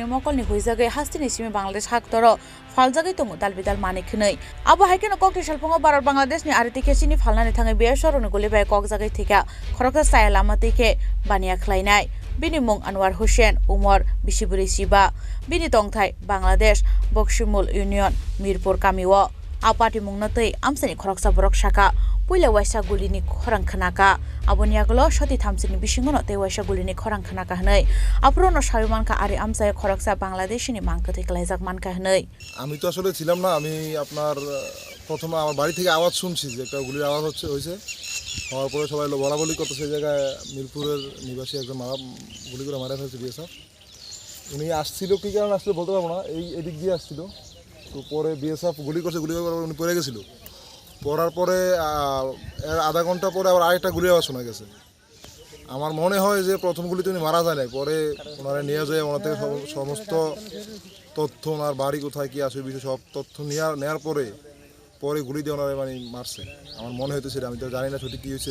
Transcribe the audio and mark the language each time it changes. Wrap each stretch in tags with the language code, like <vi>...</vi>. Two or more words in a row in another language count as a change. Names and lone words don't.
<trp>মকলনি হইজাগে হাস্তিনি সিমে বাংলাদেশ হাকতর ফালজাগি তঙ্গু দালপিতাল মানে খিনই আবো হাইকেন ককটি সালপঙ্গ বারর বাংলাদেশ নি আরি থেকে চিনি ফালনানি থাঙ্গে বিএসএফ রনি গুলিবে কক্সাই থেকে খরকসা আলামা দেখে বানিয়া খ্লাইনাই বিনিমুং আনোয়ার হোসেন উমর বিশিবুরি শিবা বিনি তংথাই বাংলাদেশ বক্সিমুল ইউনিয়ন মিরপুর কামিও আপাটি মুংনতৈ আমসানি খরকসা বরক শাখা পুইলা ওয়াইসা গুলিনি খরাং খানাকা aboni aglo shoti thamsini bisingono tewaisa gulini khorang khana ka hnei aprono shabimanka ari amsaya khoraksa Bangladeshini mangkati klaijak manka hnei</trp> <bn>আমি তো আসলে ছিলাম না আমি আপনার প্রথমে আমার বাড়ি থেকে আওয়াজ শুনছি যে একটা গুলির আওয়াজ হয়েছে হওয়ার পরে সবাই বলাবলি করতে সেই জায়গায় মিরপুরের নিবাসী একজন গুলি করে মারা ফেলছে বিএসএফ উনি আসছিল কী কারণে আসলে বলতে পারবো না এদিক দিয়ে আসছিল তো পরে বিএসএফ গুলি করছে গুলি করে উনি পড়ে গেছিলো পড়ার পরে আধা ঘন্টা পরে আবার আরেকটা গুলি আওয়াজ শোনা গেছে আমার মনে হয় যে প্রথম গুলিতে উনি মারা যায় নাই পরে ওনারা নিয়ে যায় ওনার থেকে সমস্ত তথ্য ওনার বাড়ি কোথায় কী আসে বিষয় সব তথ্য নেওয়ার পরে গুলি দিয়ে ওনারা মানে মারছে আমার মনে হইতেছে আমি তো জানি না সঠিক কী হয়েছে</bn>